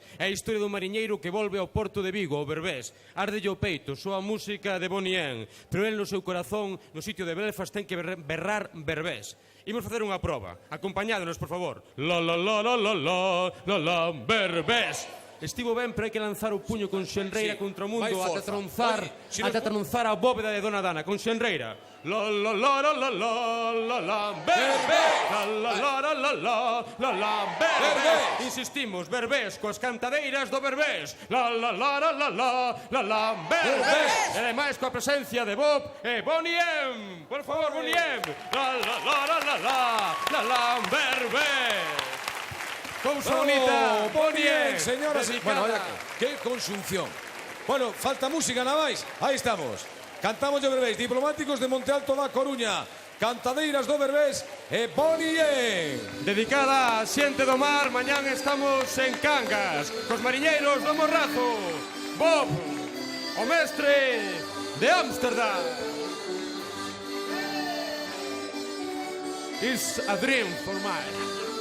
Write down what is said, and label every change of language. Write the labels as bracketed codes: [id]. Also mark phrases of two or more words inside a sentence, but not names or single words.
[gl] É a historia do mariñeiro que volve ao porto de Vigo, ao Berbés. Ardelle o peito, soa música de Bonnie M, pero el no seu corazón, no sitio de Belfast, ten que berrar Berbés. Imos facer unha proba. Acompañádenos, por favor. La la la la la la la la Berbés. Estivo ben, pero hai que lanzar o puño con xenreira contra o mundo ata tronzar a bóveda de Dona Dana, con xenreira. La la la la la la la la Berbés. La la la la la la la la Berbés. Insistimos, Berbés, coas cantadeiras do Berbés. La la la la la la la la Berbés. E ademais coa presencia de Bob e Bonnie M. Por favor, Bonnie M. La la la la la la la la Berbés. Cousa bonita, Bonnie, señoras e... [es] Bueno, vaya que [gl] conxunción. Bueno, falta música na máis. Aí estamos. Cantamos de Berbés, diplomáticos de Monte Alto da Coruña, cantadeiras do Berbés e Bonnie M. Dedicada a xente do mar, mañán estamos en Cangas, cos mariñeiros do Morrazo. Bob, o mestre de Ámsterdam. [en] It's a dream for mine.